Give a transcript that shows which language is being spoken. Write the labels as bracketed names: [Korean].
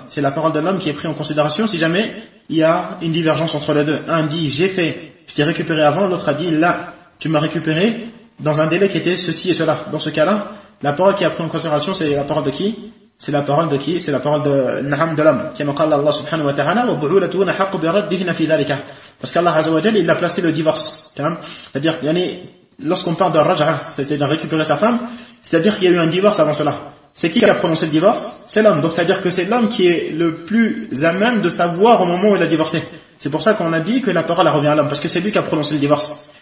[French] C'est la parole de l'homme qui est prise en considération si jamais il y a une divergence entre les deux. Un dit j'ai fait, je t'ai récupéré avant, l'autre a dit là, tu m'as récupéré dans un délai qui était ceci et cela. Dans ce cas-là, la parole qui est prise en considération, c'est la parole de qui? C'est la parole de qui? C'est la parole de Naham de l'homme. Comme [Arabic] قال الله سبحانه وتعالى وبعولتهن حق بردهن في ذلك. [French] Parce qu'Allah Azza wa Jalla, il a placé le divorce. C'est-à-dire, yani, lorsqu'on parle de raj'a, c'est-à-dire de récupérer sa femme, c'est-à-dire qu'il y a eu un divorce avant cela. C'est qui a prononcé le divorce? C'est l'homme. Donc, c'est-à-dire que c'est l'homme qui est le plus à même de savoir au moment où il a divorcé. C'est pour ça qu'on a dit que la parole revient à l'homme. Parce que c'est lui qui a prononcé le divorce.